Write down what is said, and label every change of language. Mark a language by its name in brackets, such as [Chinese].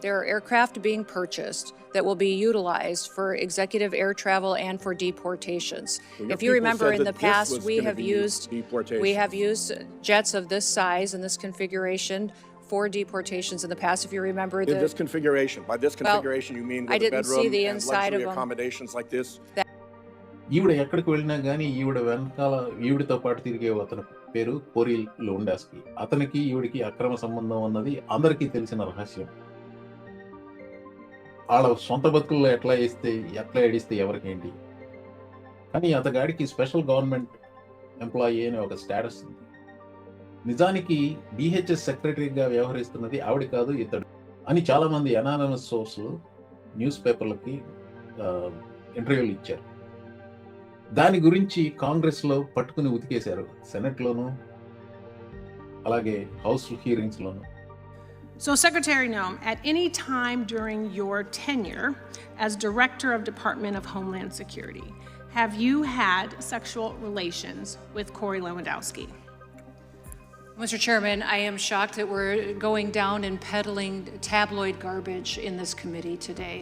[English] There are aircraft being purchased that will be utilized for executive air travel and for deportations. Well, if you remember in the past, we have used jets of this size and this configuration for deportations in the past. If you remember in this configuration, by this configuration, you mean with a bedroom and luxury accommodations like this? [Telugu] ఈవిడ ఎక్కడికి వెళ్ళినా కానీ ఈవిడ వెనకాల ఈవిడతో పాటు తిరిగే అతని పేరు కోరిల్ లోండాస్కి. అతనికి ఈవిడికి అక్రమ సంబంధం అన్నది అందరికీ తెలిసిన రహస్యం. వాళ్ళ సొంత బతుకుల్లో ఎట్లా ఏడిస్తే ఎవరికేంటి. కానీ అతగాడికి స్పెషల్ గవర్నమెంట్ ఎంప్లాయీ అనే ఒక స్టేటస్ ఉంది. నిజానికి డిహెచ్ఎస్ సెక్రటరీగా వ్యవహరిస్తున్నది ఆవిడ కాదు, ఇతడు అని చాలా మంది అనానమస్ సోర్సులు న్యూస్ పేపర్లకి ఇంటర్వ్యూలు ఇచ్చారు. దాని గురించి కాంగ్రెస్ లో పట్టుకుని ఉతికేశారు, సెనెట్ లోను అలాగే house hearings loan. [English] So, Secretary Noem, at any time during your tenure as Director of Department of Homeland Security, have you had sexual relations with Corey Lewandowski? Mr. Chairman, I am shocked that we're going down and peddling tabloid garbage in this committee today.